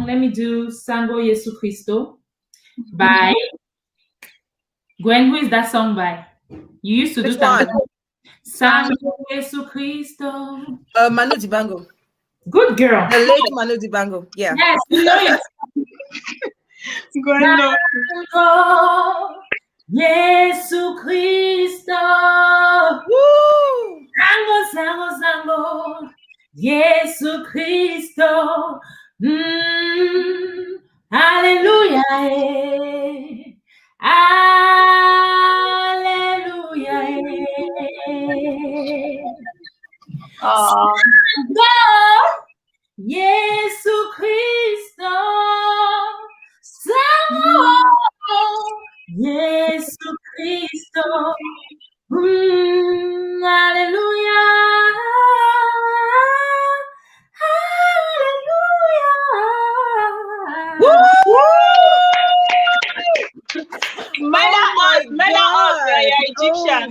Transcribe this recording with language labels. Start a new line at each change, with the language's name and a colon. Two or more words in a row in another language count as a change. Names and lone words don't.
English: Let me do Sango Yesu Christo by Gwen. Who is that song by? You used to do that. Sango Yesu Christo. Manu Dibango. Good girl. The late Manu Dibango. Yeah. Yes, you know it. Sango Yesu Christo. Woo! Sango Yesu Christo. Hallelujah. Hallelujah. Yesu Cristo, Yesu Cristo, Hallelujah, Egyptian.